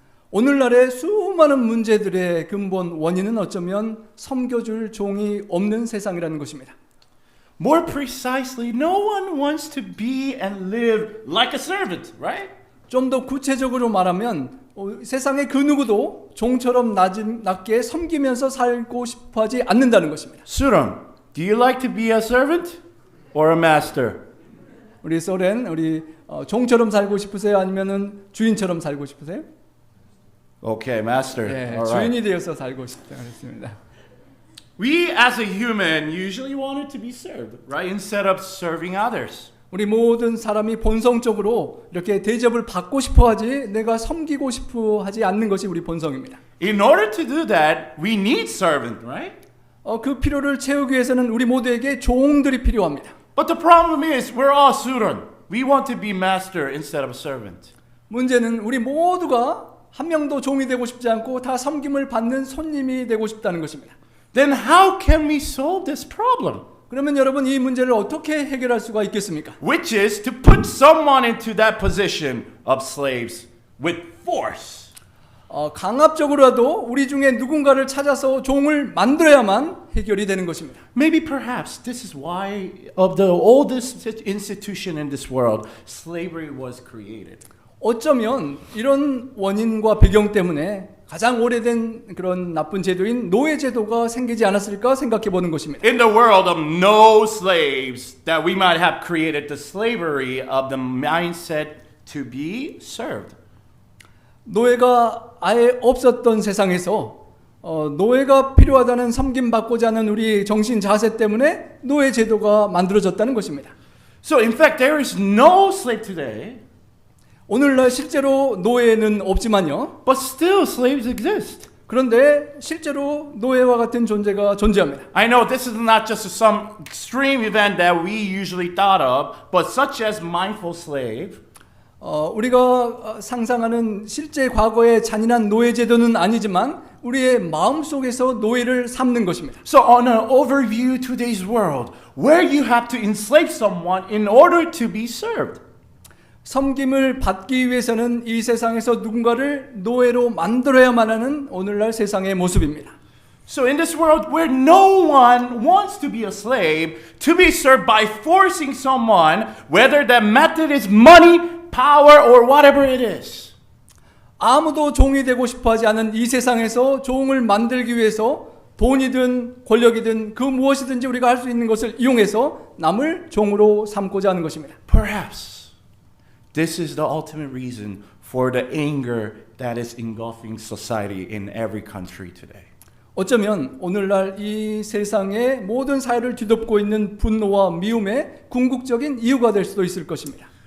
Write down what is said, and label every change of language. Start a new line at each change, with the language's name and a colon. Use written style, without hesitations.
Korean: 오늘날의 수많은 문제들의 근본 원인은 어쩌면 섬겨줄 종이 없는 세상이라는 것입니다.
English: More precisely, no one wants to be and live like a servant, right?
Korean: 좀 더 구체적으로 말하면 세상의 그 누구도 종처럼 낮게 섬기면서 살고 싶어하지 않는다는 것입니다.
English: Suram, do you like to be a servant or a master?
Korean: 우리 소렌, 종처럼 살고 싶으세요? 아니면은 주인처럼 살고 싶으세요?
English: Okay, master.
Korean: 네,
English: All right.
Korean: 주인이 되어서 살고 싶다 그랬습니다.
English: We as a human usually wanted to be served, right? Instead of serving others.
Korean: 우리 모든 사람이 본성적으로 이렇게 대접을 받고 싶어하지 내가 섬기고 싶어하지 않는 것이 우리 본성입니다.
English: In order to do that, we need servant, right?
Korean: 그 필요를 채우기 위해서는 우리 모두에게 종들이 필요합니다.
English: But the problem is we're all Suran. We want to be master instead of servant.
Korean: 문제는 우리 모두가 한 명도 종이 되고 싶지 않고 다 섬김을 받는 손님이 되고 싶다는 것입니다.
English: Then how can we solve this problem?
Korean: 그러면 여러분 이 문제를 어떻게 해결할 수가 있겠습니까?
English: Which is to put someone into that position of slaves with force.
Korean: 강압적으로라도 우리 중에 누군가를 찾아서 종을 만들어야만 해결이 되는 것입니다.
English: Maybe perhaps this is why of the oldest institution in this world, slavery was created.
Korean: 어쩌면 이런 원인과 배경 때문에 가장 오래된 그런 나쁜 제도인 노예 제도가 생기지 않았을까 생각해 보는 것입니다.
English: In the world of no slaves, that we might have created the slavery of the mindset to be served.
Korean: 노예가 아예 없었던 세상에서 노예가 필요하다는 섬김받고자 하는 우리 정신 자세 때문에 노예 제도가 만들어졌다는 것입니다.
English: So in fact, there is no slave today,
Korean: 오늘날 실제로 노예는 없지만요.
English: but still slaves exist.
Korean: 그런데 실제로 노예와 같은 존재가 존재합니다.
English: I know this is not just some extreme event that we usually thought of, but such as mindful slave.
Korean: 우리가 상상하는 실제 과거의 잔인한 노예 제도는 아니지만 우리의 마음 속에서 노예를 삼는 것입니다.
English: So on an overview today's world, where you have to enslave someone in order to be served.
Korean: 섬김을 받기 위해서는 이 세상에서 누군가를 노예로 만들어야만 하는 오늘날 세상의 모습입니다.
English: So in this world where no one wants to be a slave, to be served by forcing someone, whether that method is money, power, or whatever it is.
Korean: 아무도 종이 되고 싶어하지 않은 이 세상에서 종을 만들기 위해서 돈이든 권력이든 그 무엇이든지 우리가 할 수 있는 것을 이용해서 남을 종으로 삼고자 하는 것입니다.
English: Perhaps this is the ultimate reason for the anger that is engulfing society in every country today.
Korean: 어쩌면 오늘날 이 세상의 모든 사회를 뒤덮고 있는 분노와 미움의 궁극적인 이유가 될 수도 있을 것입니다.